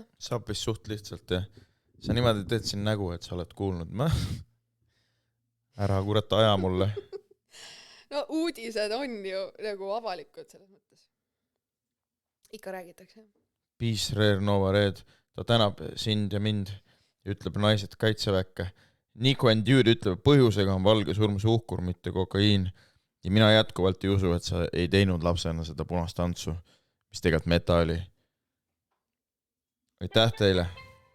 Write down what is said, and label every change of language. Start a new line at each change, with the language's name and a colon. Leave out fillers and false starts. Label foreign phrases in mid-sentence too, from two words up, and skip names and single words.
Estonian: Saab vist suht lihtsalt, jah. Sa niimoodi teed siin nägu, et sa oled kuulnud. Ära kurat aja mulle. No uudised on ju nagu avalikud selles mõttes. Ikka räägitakse. Peace Rare Nova Red, ta tänab sind ja mind ja ütleb naised kaitseväkke. Nico and Dude ütleb, põhjusega on valge surm suhkur, mitte kokaiin. Ja mina jätkuvalt ei usu, et sa ei teinud lapsena seda punast tantsu, mis tegelikult meta oli. Aitäh teile!